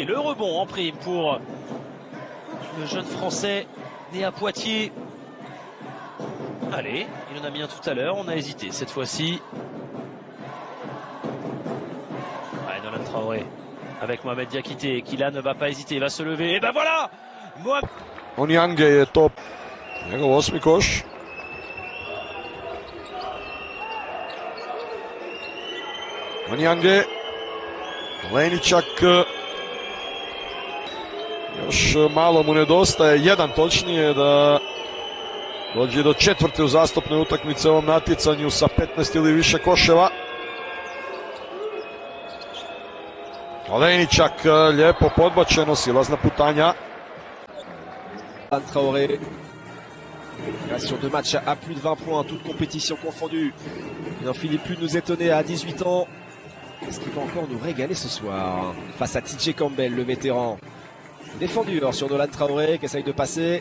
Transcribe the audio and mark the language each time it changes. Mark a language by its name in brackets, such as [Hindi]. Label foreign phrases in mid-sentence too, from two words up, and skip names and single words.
[French] Le rebond en prime pour le jeune français né à Poitiers. Allez, il en a mis un tout à l'heure, on a hésité cette fois-ci. Allez, Nolan Traoré avec Mohamed Diakité qui là ne va pas hésiter, va se lever. Et ben voilà, [Croatian] Onyange je to njegov 8. koš. Onyange, Leničak, još malo mu nedostaje, jedan točnije da dođe do 4. uzastopne utakmice u ovom natjecanju sa 15 ili više koševa. Leničak, lijepo podbačeno, silazna putanja. Traoré. [French] Sur 2 matchs à plus de 20 points, toutes compétitions confondues. Il n'en finit plus de nous étonner à 18 ans. Est-ce qu'il va encore nous régaler ce soir face à TJ Campbell, le vétéran. Défendu sur Nolan Traoré qui essaye de passer.